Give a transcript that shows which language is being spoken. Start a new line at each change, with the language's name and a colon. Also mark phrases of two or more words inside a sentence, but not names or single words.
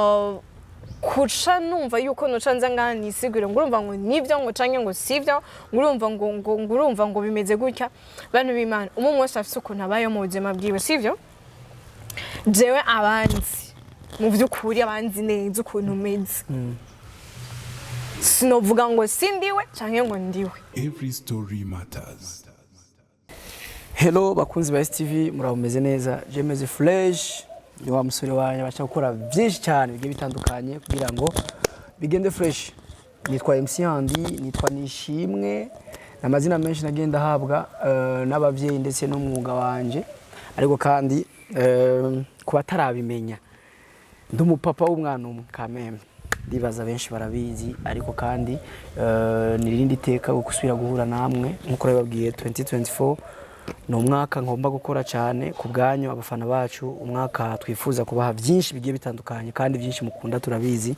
Rundi: kuca numva yuko noca nza ngana nisigure ngurumva ngo nivyo ngo canke ngo sivyo ngurumva ngo bimeze gutya bantu b'Imana umwe wese afise ukuntu abayo mu buzima bwiwe sivyo jewe abanzi mu vy'ukuri abanzi neza ukuntu meze sinovuga ngo sindiwe canke ngo ndiwe.
English: Every story matters.
Rundi: Hello bakunzi ba STV murabumeze neza je meze fresh ni wa musore wanya bacha gukora byinshi cyane bigiye bitandukanye kugira ngo bigende fresh. Nitwa MC Handi, nitwa Nishimwe, namazina menshi nagenda habwa n'abavyeyi ndetse n'umwuga wanje, ariko kandi kuba tarabimenya ndi umupapa w'umwana umwe kameme ndibaza benshi barabizi, ariko kandi nirindi teka gusubira guhura namwe nkuko babwiye 2024 no mwaka ngomba gukora cyane ku bwanyu abafana bacu, umwaka twifuza kubaha byinshi bigiye bitandukanye kandi byinshi mukunda turabizi.